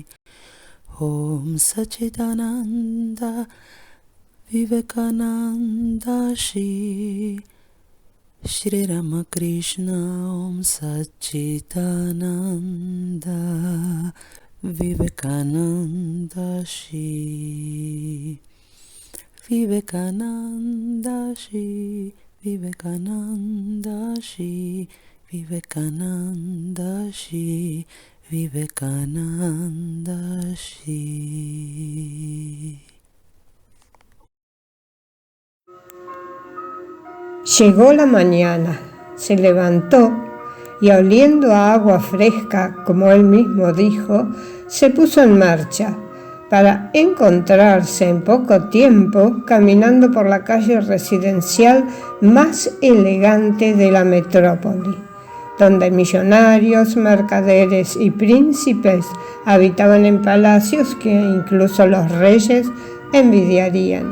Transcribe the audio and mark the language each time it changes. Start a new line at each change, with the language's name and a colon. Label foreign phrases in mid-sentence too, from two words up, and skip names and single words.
Sanskrit: Om Sachidananda Vivekananda Shi, Shri Ramakrishna Om Sachidananda Vivekananda Shi, Vivekananda Shi, Vivekananda Shi, Vivekananda Shi, Vivekananda Shi.
Spanish: Llegó la mañana, se levantó y oliendo a agua fresca, como él mismo dijo, se puso en marcha para encontrarse en poco tiempo caminando por la calle residencial más elegante de la metrópoli, donde millonarios, mercaderes y príncipes habitaban en palacios que incluso los reyes envidiarían.